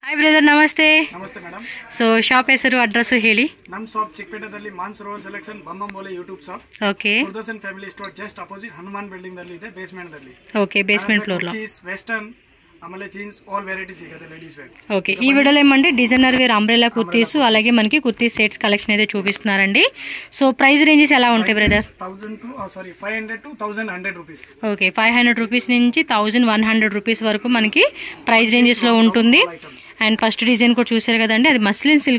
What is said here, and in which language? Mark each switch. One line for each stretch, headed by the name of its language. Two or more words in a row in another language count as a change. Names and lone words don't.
English: hi brother नमस्ते
Hindi: नमस्ते मैडम
Kannada: सो ಶಾಪ್ ಹೆಸರು ಅಡ್ರೆಸ್ ಹೇಳಿ ನಮ್ಮ ಶಾಪ್ ಚಿಕ್ಕಪೇಟೆದಲ್ಲಿ ಮಾನ್ಸರೋವರ್ ಸೆಲೆಕ್ಷನ್ ಬಂಬಂಬೋಲೆ ಯೂಟ್ಯೂಬ್ ಶಾಪ್ ಓಕೆ ಸುದರ್ಶನ್ ಫ್ಯಾಮಿಲಿ ಸ್ಟೋರ್
English: just opposite
Kannada: ಹನುಮಾನ್ ಬಿಲ್ಡಿಂಗ್ ದಲ್ಲಿ ಇದೆ ಬೇಸ್ಮೆಂಟ್ ದಲ್ಲಿ
English: okay basement floor లో
Kannada: ವೆಸ್ಟರ್ನ್ ಆಮೇಲೆ ಜೀನ್ಸ್
English: all variety
Kannada: ಸಿಗುತ್ತೆ
English: ladies wear
Telugu: ఓకే ఈ వీడియోలో ఏమంటే
English: designer wear umbrella kurtis
Telugu: అలాగే మనకి
English: kurti sets collection
Telugu: అయితే చూపిస్తున్నారండి
English: so price ranges
Telugu: ఎలా ఉంటాయి బ్రదర్
English: 1000 to 500 to 1100 rupees
Telugu: ఓకే 500 రూపీస్ నుంచి 1100 రూపీస్ వరకు మనకి
English: price ranges
Telugu: లో ఉంటుంది
English: and first design
Telugu: కూడా చూసారు కదండి అది
English: muslin silk